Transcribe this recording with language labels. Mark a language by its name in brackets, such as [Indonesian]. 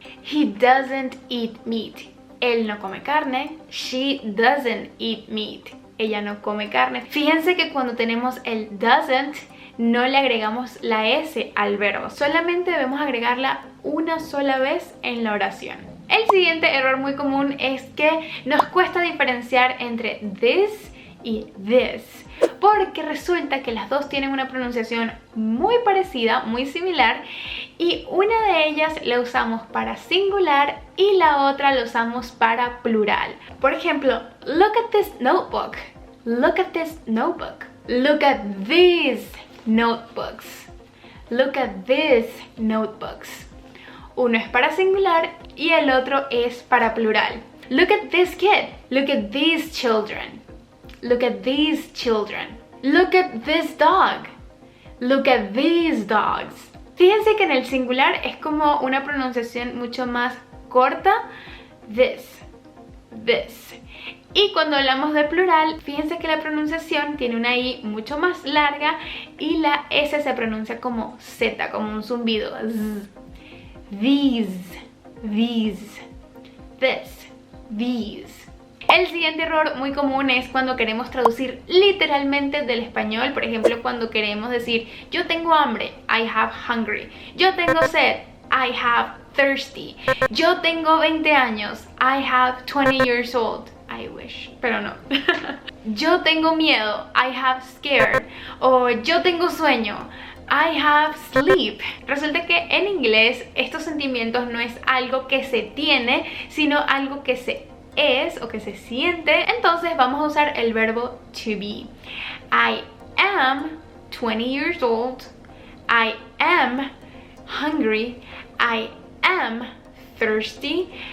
[English] He doesn't eat meat, [Spanish] él no come carne. [English] She doesn't eat meat, [Spanish] ella no come carne. Fíjense que cuando tenemos el doesn't no le agregamos la S al verbo, solamente debemos agregarla una sola vez en la oración. El siguiente error muy común es que nos cuesta diferenciar entre this y this, porque resulta que las dos tienen una pronunciación muy parecida, muy similar, y una de ellas la usamos para singular y la otra la usamos para plural. Por ejemplo, look at this notebook. [English] Look at this notebook. Look at these notebooks. Look at these notebooks. [Spanish] Uno es para singular y el otro es para plural. [English] Look at this kid. Look at these children. Look at these children. Look at this dog. Look at these dogs. [Spanish] Fíjense que en el singular es como una pronunciación mucho más corta. This. This. Y cuando hablamos de plural, fíjense que la pronunciación tiene una I mucho más larga y la S se pronuncia como Z, como un zumbido. Z. [English] These, these, this, these. [Spanish] El siguiente error muy común es cuando queremos traducir literalmente del español. Por ejemplo, cuando queremos decir yo tengo hambre, [English] I have hungry. [Spanish] Yo tengo sed, [English] I have thirsty. [Spanish] Yo tengo 20 años, [English] I have 20 years old. I wish, [Spanish] pero no. Yo tengo miedo, [English] I have scared. [Spanish] O yo tengo sueño, [English] I have sleep. [Spanish] Resulta que en inglés estos sentimientos no es algo que se tiene, sino algo que se es o que se siente. Entonces vamos a usar el verbo to be. [English] I am 20 years old. I am hungry. I am thirsty.